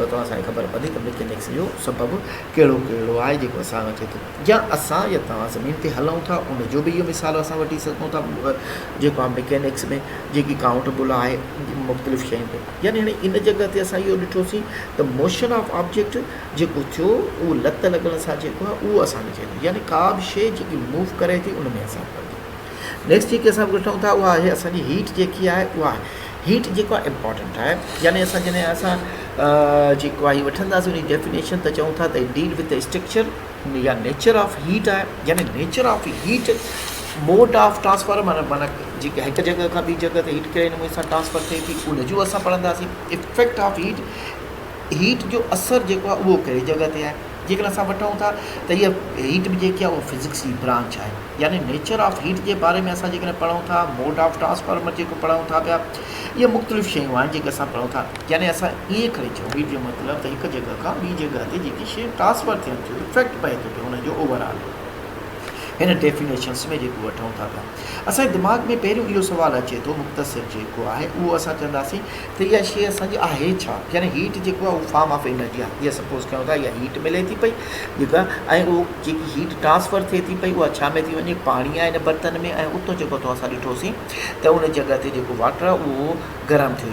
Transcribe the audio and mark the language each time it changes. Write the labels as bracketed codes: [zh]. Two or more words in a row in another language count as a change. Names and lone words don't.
[sd] तां असांखे ख़बर पवंदी त मैकेनिक्स जो सबबु कहिड़ो कहिड़ो आहे जेको असां अचे थो या असां या तव्हां ज़मीन ते हलूं था उनजो बि इहो मिसाल असां वठी सघूं था जेको आहे मैकेनिक्स में जेकी काउंटेबल आहे मुख़्तलिफ़ शयुनि ते यानी हाणे इन जॻह ते असां इहो ॾिठोसीं त [en] motion of object [sd] जेको थियो उहो लत लॻण सां जेको आहे उहो असांखे चए थो यानी का बि शइ जेकी मूव करे थी उन में असरु पवंदी नेक्स्ट जेकी असां ॾिठूं था उहा आहे असांजी हीट जेकी आहे उहा हीट जेको आहे इम्पॉर्टेंट आहे यानी असां जॾहिं असां जेको आहे वठंदासीं उन जी डेफिनेशन त चऊं था त [en] deal with the structure [sd] या [en] nature of heat [sd] आहे यानी [en] nature of heat mode of transfer [sd] माना जेके हिकु जॻह खां ॿी जॻह ते हीट कहिड़े नमूने सां ट्रांसफर थिए थी उनजो असां पढ़ंदासीं [en] effect of [sd] हीट जो असरु जेको आहे उहो कहिड़ी जॻह ते आहे जेकॾहिं असां वठूं था त इहा हीट बि जेकी आहे उहा फिज़िक्स जी ब्रांच आहे यानी [en] nature of heat [sd] जे बारे में असां जेकॾहिं पढ़ूं था [en] mode of transformer [sd] जेको पढ़ूं था पिया इहे मुख़्तलिफ़ शयूं आहिनि जेके असां पढ़ूं था यानी असां ईअं खणी चऊं हीट जो मतिलबु त हिकु जॻह खां ॿी जॻह ते जेकी शइ ट्रांसफर थियनि थियूं इफेक्ट पए थो पियो हुनजो ओवरऑल हिन डेफिनेशन्स में जेको वठूं था पिया असांजे दिमाग़ में पहिरियों इहो सुवालु अचे थो मुख़्तसिर जेको आहे उहो असां चवंदासीं त इहा शइ असांजी आहे छा यानी हीट जेको आहे उहो [en] form of energy [sd] आहे इहा सपोज़ कयूं था इहा हीट मिले थी पई जेका ऐं उहो जेकी हीट ट्रांसफर थिए थी पई उहा छा में थी वञे पाणी आहे हिन बर्तन में ऐं उतो जेको थो असां ॾिठोसीं त उन जॻह ते जेको वाटर आहे उहो गरम थियो